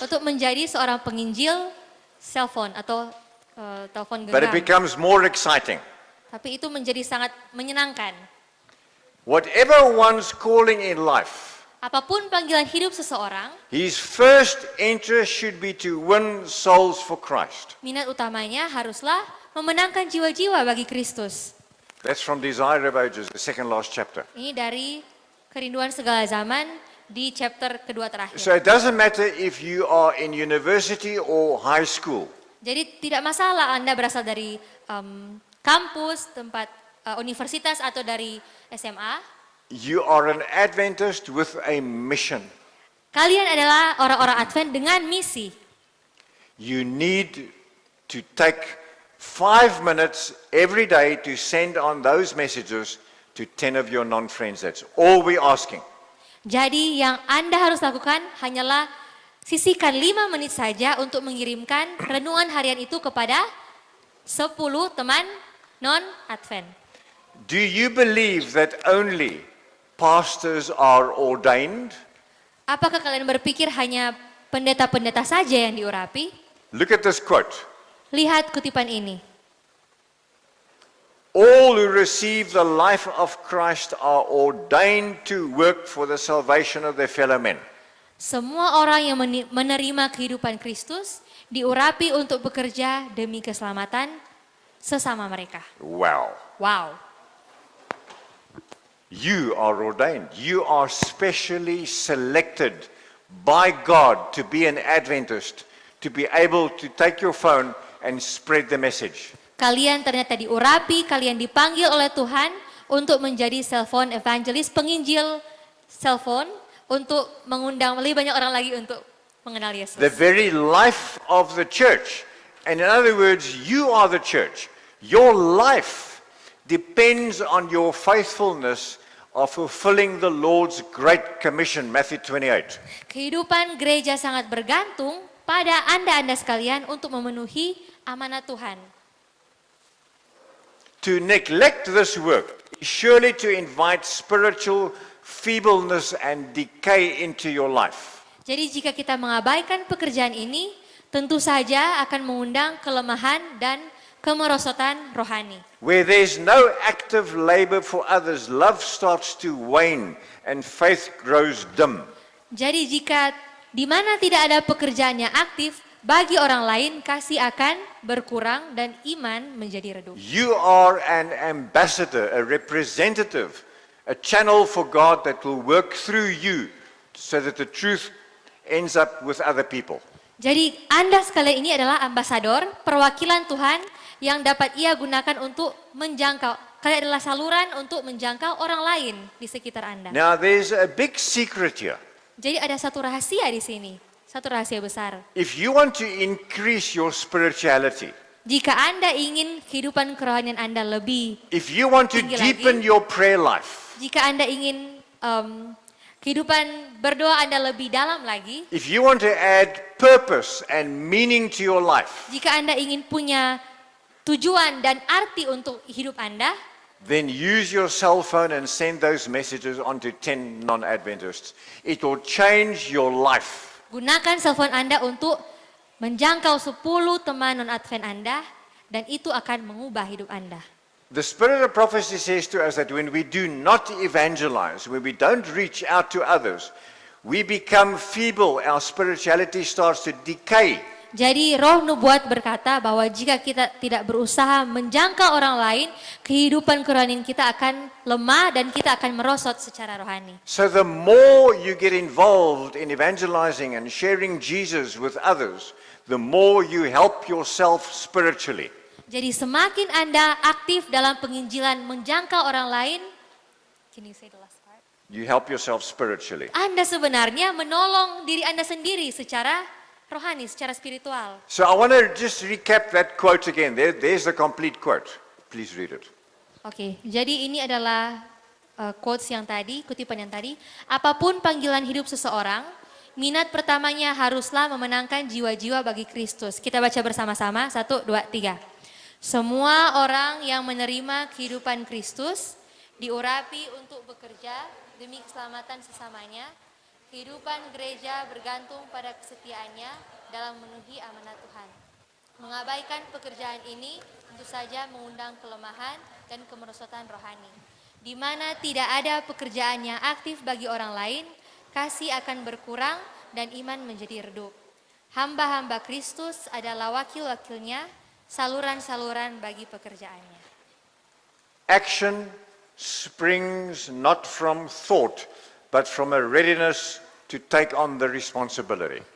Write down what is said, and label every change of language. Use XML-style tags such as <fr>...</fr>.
<id>Untuk menjadi seorang penginjil cellphone atau telepon</id> <en>But it</en> <id>genggam.</id> <en>becomes more exciting.</en> <id>Tapi itu menjadi sangat menyenangkan.</id> <en>Whatever one's calling in life,</en> <id>Apapun panggilan hidup seseorang,</id> <en>his first interest should be to win souls for Christ.</en> <id>minat utamanya haruslah memenangkan jiwa-jiwa bagi Kristus.</id> <en>That's from Desire of Ages, the second last chapter.</en> <id>Ini dari Kerinduan Segala Zaman di chapter kedua terakhir.</id> <en>So it doesn't matter if you are in university or high school.</en> <id>Jadi tidak masalah Anda berasal dari kampus, tempat universitas atau dari SMA.</id> <en>You are an Adventist with a mission.</en> <id>Kalian adalah orang-orang Advent dengan misi.</id> <en>You need to take 5 minutes every day to send on those messages to 10 of your non-friends. That's all we're asking.</en> <id>Jadi yang Anda harus lakukan hanyalah sisihkan 5 menit saja untuk mengirimkan renungan harian itu kepada 10 teman non-Advent.</id> <en>Do you believe that only pastors are ordained?</en> <id>Apakah kalian berpikir hanya pendeta-pendeta saja yang diurapi?</id> <en>Look at this quote.</en> <id>Lihat kutipan ini.</id> <en>All who receive the life of Christ are ordained to work for the salvation of their fellow men.</en> <id>Semua orang yang menerima kehidupan Kristus diurapi untuk bekerja demi keselamatan sesama mereka.</id> <en>Wow.</en> <id>Wow.</id> <en>You are ordained. You are specially selected by God to be an Adventist, to be able to take your phone and spread the message.</en> <id>Kalian ternyata diurapi, kalian dipanggil oleh Tuhan untuk menjadi</id> <en>cellphone evangelist,</en> <id>penginjil cellphone, untuk mengundang lebih banyak orang lagi untuk mengenal Yesus.</id> <en>The very life of the church. And in other words, you are the church. Your life depends on your faithfulness of fulfilling the Lord's Great Commission, Matthew 28.</en> <id>Kehidupan gereja sangat bergantung pada Anda sekalian untuk memenuhi amanat Tuhan.</id> <en>To neglect this work is surely to invite spiritual feebleness and decay into your life.</en> <id>Jadi jika kita mengabaikan pekerjaan ini, tentu saja akan mengundang kelemahan dan kemerosotan rohani.</id> <en>Where there's no active labor for others, love starts to wane and faith grows dim.</en> <id>Jadi jika di mana tidak ada pekerjaan yang aktif, bagi orang lain kasih akan berkurang dan iman menjadi redup.</id> <en>You are an ambassador, a representative, a channel for God that will work through you so that the truth ends up with other people.</en> <id>Jadi Anda sekalian ini adalah ambasador, perwakilan Tuhan yang dapat ia gunakan untuk menjangkau. Kalian adalah saluran untuk menjangkau orang lain di sekitar Anda.</id> <en>Now there's a big secret here.</en> <id>Jadi ada satu rahasia di sini, satu rahasia besar.</id> <en>If you want to increase your spirituality,</en> <id>Jika Anda ingin kehidupan kerohanian Anda lebih,</id> <en>if you want to</en> <id>Tinggi</id> <en>deepen</en> <id>lagi.</id> <en>your prayer life,</en> <id>jika Anda ingin kehidupan berdoa Anda lebih dalam lagi,</id> <en>if you want to add purpose and meaning to your life,</en> <id>jika Anda ingin punya tujuan dan arti untuk hidup Anda,</id> <en>then use your cell phone and send those messages on to 10 non-Adventists. It will change your life.</en> <id>gunakan telepon Anda untuk menjangkau 10 teman non-Advent Anda, dan itu akan mengubah hidup Anda.</id> <en>The spirit of prophecy says to us that when we do not evangelize, when we don't reach out to others, we become feeble, our spirituality starts to decay.</en> <id>Jadi roh nubuat berkata bahwa jika kita tidak berusaha menjangkau orang lain, kehidupan kerohanian kita akan lemah dan kita akan merosot secara rohani.</id> <en>So the more you get involved in evangelizing and sharing Jesus with others, the more you help yourself spiritually.</en> <id>Jadi semakin Anda aktif dalam penginjilan menjangkau orang lain,</id> <en>can you say the last part? You help yourself spiritually.</en> <id>Anda sebenarnya menolong diri Anda sendiri secara rohani, secara spiritual.</id> <en>So I want to just recap that quote again. There's the complete quote. Please read it.</en> <id>Oke, jadi ini adalah quotes yang tadi, kutipan yang tadi. Apapun panggilan hidup seseorang, minat pertamanya haruslah memenangkan jiwa-jiwa bagi Kristus. Kita baca bersama-sama, 1, 2, 3. Semua orang yang menerima kehidupan Kristus diurapi untuk bekerja demi keselamatan sesamanya. Kehidupan gereja bergantung pada kesetiaannya dalam memenuhi amanat Tuhan. Mengabaikan pekerjaan ini tentu saja mengundang kelemahan dan kemerosotan rohani. Di mana tidak ada pekerjaan yang aktif bagi orang lain, kasih akan berkurang dan iman menjadi redup. Hamba-hamba Kristus adalah wakil-wakilnya, saluran-saluran bagi pekerjaannya.</id> <en>Action springs not from thought, but from a readiness to take on the responsibility.</en>